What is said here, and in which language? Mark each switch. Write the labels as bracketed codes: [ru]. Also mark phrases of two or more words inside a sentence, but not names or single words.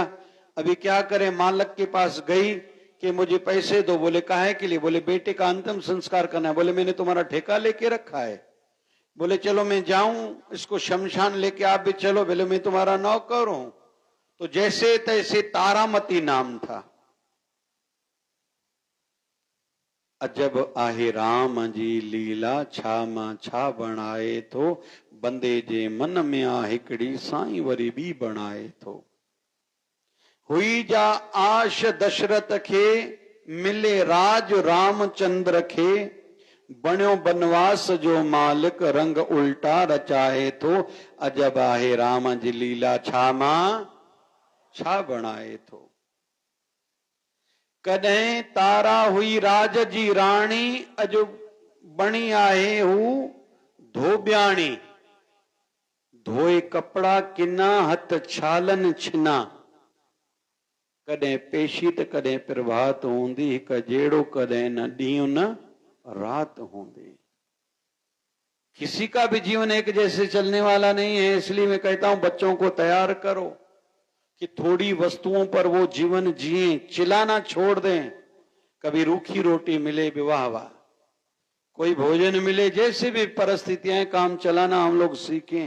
[hi] अभी क्या करें, मालक के पास गई कि मुझे पैसे दो। बोले काहे के लिए? बोले बेटे का अंतिम संस्कार करना है। बोले मैंने तुम्हारा ठेका लेके रखा है। बोले चलो मैं जाऊं इसको शमशान लेके, आप भी चलो। बोले मैं तुम्हारा नौकर हूं। तो जैसे तैसे तारामती नाम था। [sd] अजब आहे राम जी लीला, छा मां छा बणाए थो, बंदे जे मन में आ हिकड़ी, साईं वरी बी बणाए थो। हुई जा आश दशरथ खे, मिले राज रामचंद्र खे, बणियो बनवास जो मालिक, रंग उल्टा रचाए थो। अजब आहे राम जी लीला, छा मां छा बणाए थो। कॾहिं तारा हुई राज जी राणी, अॼु बणी आहे हू धोबियाणी। धोए कपड़ा किना, हथ छालन छिना, कॾहिं पेशी त कॾहिं प्रभात हूंदी, हिक जहिड़ो कॾहिं न ॾींहुं न रात होंगे। [hi] किसी का भी जीवन एक जैसे चलने वाला नहीं है। इसलिए मैं कहता हूं बच्चों को तैयार करो कि थोड़ी वस्तुओं पर वो जीवन जिए, चिल्लाना छोड़ दें। कभी रूखी रोटी मिले विवाह वाह, कोई भोजन मिले, जैसे भी परिस्थितियां, काम चलाना हम लोग सीखें।